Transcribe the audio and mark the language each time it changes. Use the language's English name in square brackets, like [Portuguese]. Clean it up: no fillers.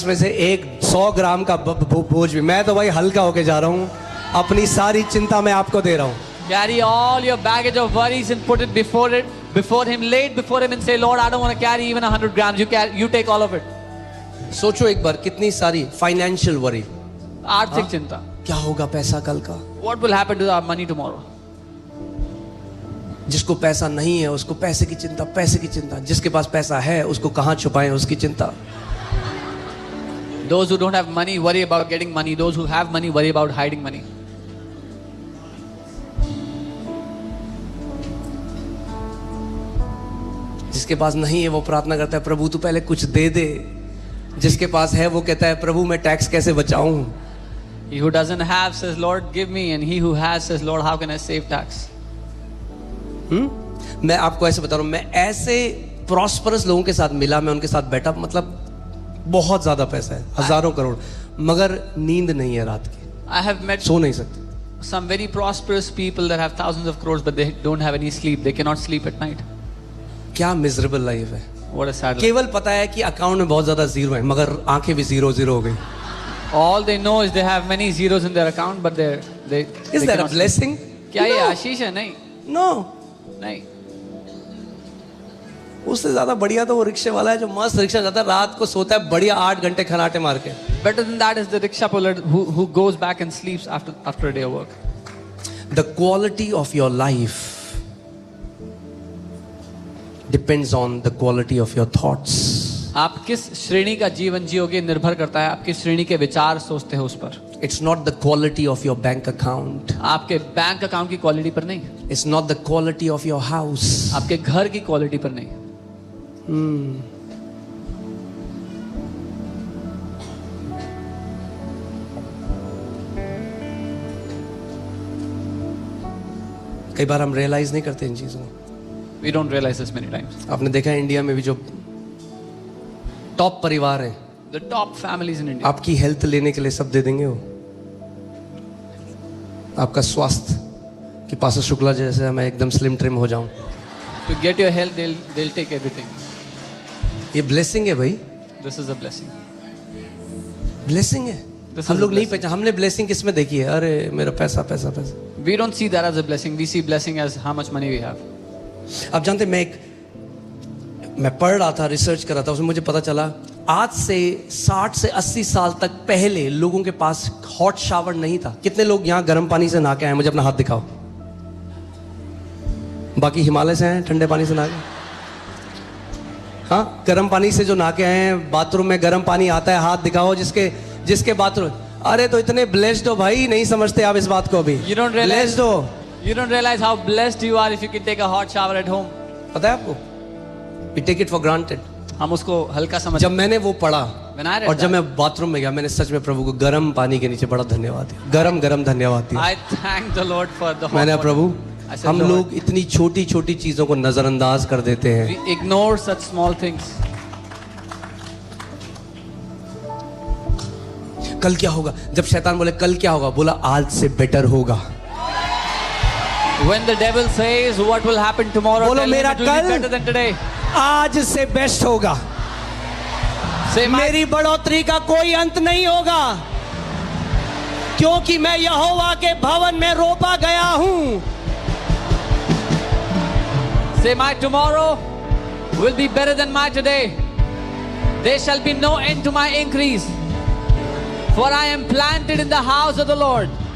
[Hindi] इसमें से 100 ग्राम का बोझ भी, मैं तो भाई हल्का होके जा रहा हूँ। अपनी सारी चिंता मैं आपको दे रहा हूँ। [English] Carry all your baggage of worries and put it before him, lay it before him and say, Lord, I don't want to carry even 100 grams. You take all of it. [Hindi] सोचो एक बार कितनी सारी फाइनेंशियल वरी, आर्थिक चिंता. क्या होगा पैसा कल का। [English] What will happen to our money tomorrow? [Hindi] जिसको पैसा नहीं है उसको पैसे की चिंता, पैसे की चिंता। जिसके पास पैसा है उसको कहाँ छुपाएं उसकी चिंता। [English] Those who don't have money worry about getting money. Those who have money worry about hiding money. [Hindi] जिसके पास नहीं है वो प्रार्थना करता है प्रभु तू पहले कुछ दे दे। जिसके पास है वो कहता है प्रभु मैं टैक्स कैसे बचाऊं। [English] He who doesn't have says, Lord, give me. And he who has says, Lord, how can I save tax? [Hindi] मैं आपको ऐसे बता रहा हूं, मैं ऐसे प्रॉस्परस लोगों के साथ मिला, मैं उनके साथ बैठा, मतलब बहुत ज्यादा पैसा है, हजारों करोड़, मगर नींद नहीं है रात की, [English] I have met [Hindi] सो नहीं सकते। [English] some very prosperous people that have thousands of crores, but they don't have any sleep. They cannot sleep at night. [Hindi] क्या मिजरेबल लाइफ है। [English] What a sad life. [Hindi] केवल पता है कि अकाउंट में बहुत ज्यादा जीरो है, मगर आंखें भी जीरो जीरो हो गई। [English] All they know is they have many zeros in their account, but they Is that a cannot sleep. blessing? [Hindi] क्या ये आशीष है? नहीं, [English] No. [Hindi] नहीं. उससे ज्यादा बढ़िया तो वो रिक्शे वाला है जो मस्त रिक्शा जाता है, रात को सोता है बढ़िया 8 घंटे खराटे मार के। [English] Better than that is the rickshaw puller who goes back and sleeps after a day of work. The quality of your life depends on the quality of your thoughts. [Hindi] आप किस श्रेणी का जीवन जियोगे निर्भर करता है आप किस श्रेणी के विचार सोचते हो उस पर. [English] It's not the quality of your bank account. [Hindi] आपके बैंक अकाउंट की क्वालिटी पर नहीं. [English] It's not the quality of your house. [Hindi] आपके घर की क्वालिटी पर नहीं. कई बार हम रियलाइज नहीं करते इन चीजों को। [English] We don't realize this many times. [Hindi] आपने देखा है इंडिया में भी जो टॉप परिवार है, [English] The top families in India. [Hindi] आपकी हेल्थ लेने के लिए सब दे देंगे वो, आपका स्वास्थ्य कि पास्टर शुक्ला जैसे मैं एकदम स्लिम ट्रिम हो जाऊं। [English] To get your health, they'll take everything. [Hindi] ये ब्लेसिंग है भाई, [English] This is a blessing. [Hindi] Blessing है। [English] This [Hindi] हम [English] is [Hindi] लोग [English] a [Hindi] नहीं [English] blessing. [Hindi] पहचान, हमने ब्लेसिंग किस में देखी है? अरे मेरा पैसा पैसा पैसा। [English] We don't see that as a blessing. We see blessing as how much money we have. [Hindi] आप जानते, मैं पढ़ रहा था, रिसर्च कर रहा था, उसमें मुझे पता चला आज से 60 से 80 साल तक पहले लोगों के पास हॉट शावर नहीं था। कितने लोग यहाँ गर्म पानी से नहा के आए? मुझे अपना हाथ दिखाओ। बाकी हिमालय से हैं, ठंडे पानी से नहा के। हाँ, गर्म पानी से जो नहा के आए हैं, बाथरूम में गर्म पानी आता है, हाथ दिखाओ जिसके बाथरूम। अरे तो इतने ब्लेस्ड हो भाई, नहीं समझते आप इस बात को अभी। [English] You don't realize- [Hindi] ब्लेस्ड हो। [English] You don't realize how blessed you are if you can take a hot shower at home. [Hindi] पता है आपको? [English] We take it for granted. [Hindi] हम उसको हल्का समझ। जब मैंने वो पढ़ा [English] When I read [Hindi] और जब [English] that, [Hindi] मैं बाथरूम में गया, मैंने सच में प्रभु को गर्म पानी के नीचे बड़ा धन्यवाद दिया। गरम गरम धन्यवाद दिया। [English] I thank the Lord for the hot [Hindi] मैंने [English] water. [Hindi] प्रभु, [English] I said, [Hindi] हम [English] Lord, [Hindi] लोग इतनी छोटी छोटी चीजों को नजरअंदाज कर देते हैं। [English] we ignore such small things. [Hindi] कल क्या होगा? जब शैतान बोले कल क्या होगा, बोला आज से बेटर होगा। [English] When the devil says what will happen tomorrow, [Hindi] बोलो [English] tell him [Hindi] मेरा [English] it will be [Hindi] कल [English] better than today. [Hindi] आज से बेस्ट होगा। [English] Say my, [Hindi] मेरी बढ़ोतरी का कोई अंत नहीं होगा, क्योंकि मैं यहोवा के भवन में रोपा गया हूं। [English] say my tomorrow will be better than my today. There shall be no end to my increase. For I am planted in the house of the Lord.